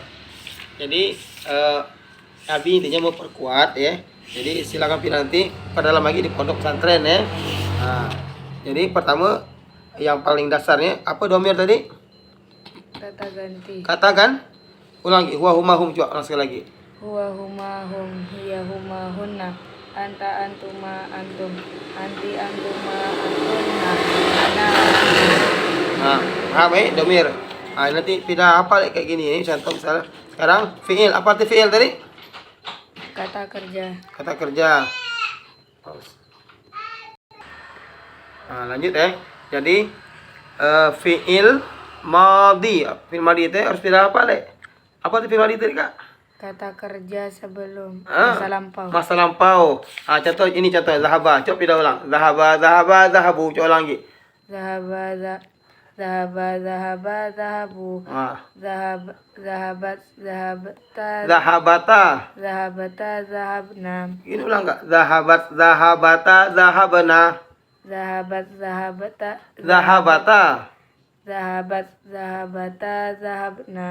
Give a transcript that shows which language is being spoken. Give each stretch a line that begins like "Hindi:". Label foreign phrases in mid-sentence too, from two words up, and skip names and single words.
Indonesian: Jadi Abi intinya mau perkuat ya. Jadi silakan pilih nanti perdalam lagi di pondok pesantren ya. Nah, jadi pertama yang paling dasarnya apa domir tadi? Kata ganti. Katakan. Ulang lagi.
Arabic: هو هما هم,
Indonesian: coba ulang sekali lagi.
Arabic: هو هما هم هي هما هن أنت أنتما أنتم أنت أنتما أنتن أنا.
Indonesian: Nah, paham ya domir. Nah, nanti pindah apa kayak gini ya. Contoh misalnya sekarang fiil. Apa arti fiil tadi? Kata kerja. Kata kerja. Pause. Nah, lanjut ya. Jadi
Arabic: فعل ماض. فعل ماض
Indonesian: itu harus pindah apa, Le? Apa arti
Arabic: فعل ماض
Indonesian: tadi, Kak? Kata kerja sebelum masa lampau. Masa lampau. Contoh ini contoh zahaba. Coba pindah ulang.
Arabic: ذهب، ذهبا، ذهبوا.
Indonesian: Coba ulang lagi.
Arabic: ذهبا ذهبوا. Zahabat Zahabata. zahabna.
Indonesian: Ini ulang enggak?
Arabic: ذهبتا، ذهبنا. ذهبتا ذهبنا.